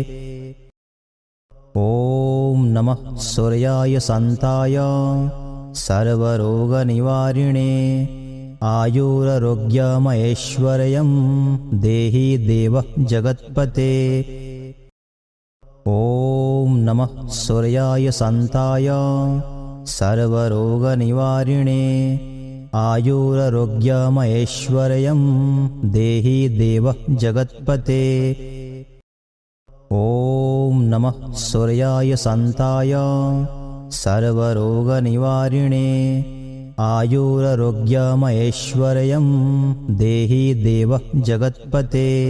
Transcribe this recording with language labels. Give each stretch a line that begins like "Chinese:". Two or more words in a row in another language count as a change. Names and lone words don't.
Sanskrit: ઓમ નમઃ સૂર્યાય શાંતાય સર્વરોગનિવારિણે આયુરારોગ્યમૈશ્વર્યં દેહી દેવ જગત્પતે. ઓમ નમઃ સૂર્યાય શાંતાય सर्वरोगनिवारिणे आयुरारोग्यमैश्वर्यं देहि देव जगत्पते। ॐ नमः सूर्याय शान्ताय सर्वरोगनिवारिणे आयुरारोग्यमैश्वर्यं देहि देव जगत्पते।